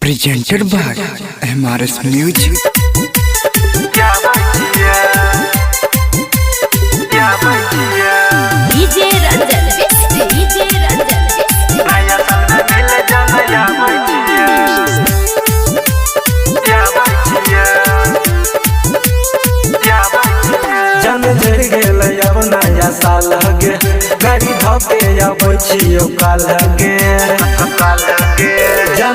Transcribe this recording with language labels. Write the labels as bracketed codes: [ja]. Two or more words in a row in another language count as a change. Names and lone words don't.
[en] presented by MRS Music. DJ Ranjan Besti, DJ Ranjan [mai] जन झड़ गेल अब नया साल गे गाड़ी धोके आबै छियो काल गे जन